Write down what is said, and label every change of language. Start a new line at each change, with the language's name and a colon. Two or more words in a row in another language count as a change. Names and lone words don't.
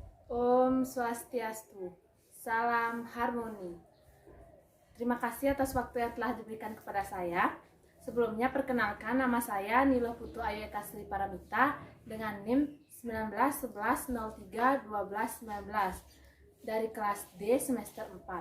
Indonesian: Om Swastiastu, salam harmoni. Terima kasih atas waktu yang telah diberikan kepada saya. Sebelumnya perkenalkan, nama saya Nilo Putu Ayu Eka Sri Paramita dengan NIM 1911031219 dari kelas D semester 4.